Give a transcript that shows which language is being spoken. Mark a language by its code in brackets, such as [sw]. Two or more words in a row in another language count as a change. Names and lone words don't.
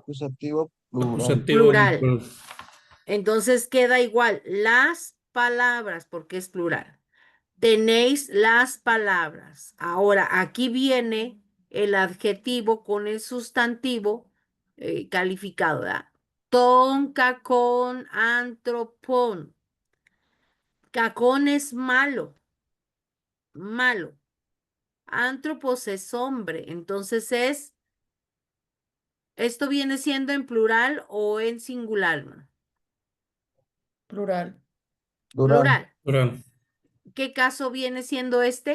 [es] Acusativo plural. Acusativo, plural. pero Entonces queda igual las palabras, porque es plural. Tenéis las palabras. Ahora, aquí viene el adjetivo con el sustantivo calificado, ¿verdad? [el] τὸν κακὸν ἄνθρωπον. [es] Cacón es malo, malo. Antropos es hombre, entonces es ¿Esto viene siendo en plural o en singular? Plural. Plural. Plural. Plural. ¿Qué caso viene siendo este?